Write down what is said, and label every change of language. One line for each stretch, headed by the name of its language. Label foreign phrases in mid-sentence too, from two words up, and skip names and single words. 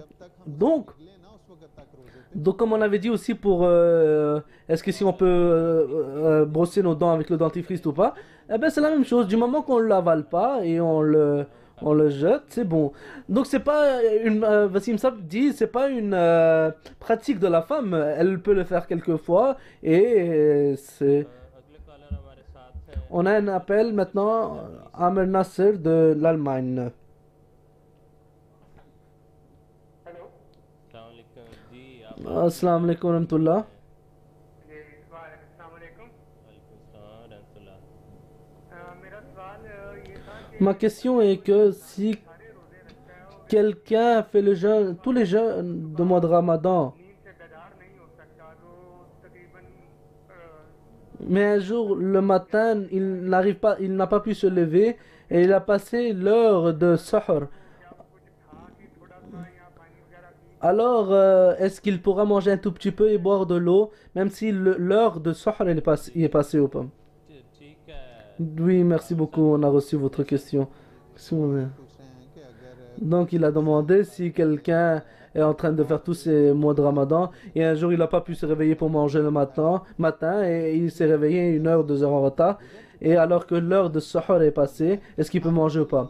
French: Donc, comme on avait dit aussi pour est-ce que si on peut brosser nos dents avec le dentifrice ou pas, eh ben c'est la même chose. Du moment qu'on ne l'avale pas et on le jette, c'est bon. Donc c'est pas une Vassim Sab dit c'est pas une pratique de la femme. Elle peut le faire quelquefois et c'est.
Urdu: اگلے کالر ہمارے ساتھ ہے.
French: On a un appel maintenant. Amr Nasser de l'Allemagne.
Urdu: हेलो
Arabic: السلام وعليكم
Urdu: जी, आप
Arabic: السلام عليكم ورحمة الله. جی السلام وعليكم. وعليكم سلام رحمة الله.
Urdu: میرا سوال یہ تھا کہ
French: Ma question est que si
Urdu: سارے روزے رکھتا ہے اور
French: quelqu'un fait le jeûne, tous les jeûnes de mois de Ramadan,
Urdu: نیند سے بیدار نہیں ہو سکتا تو تقریباً
French: mais un jour le matin il n'a pas pu se lever et il a passé l'heure de Sahur.
Urdu: کچھ کھا کے تھوڑا سا یا پانی وغیرہ پی
French: Alors est-ce qu'il pourra manger un tout petit peu et boire de l'eau, même si l'heure de Sahur il est passé ou pas?
Urdu: ٹھیک ہے.
French: Oui, merci beaucoup, on a reçu votre question. Donc il a demandé si quelqu'un est en train de faire tous ces mois de Ramadan et un jour il n'a pas pu se réveiller pour manger le matin et il s'est réveillé 1 heure, 2 heures en retard. Et alors que l'heure de Sahur est passée, est-ce qu'il peut manger ou pas?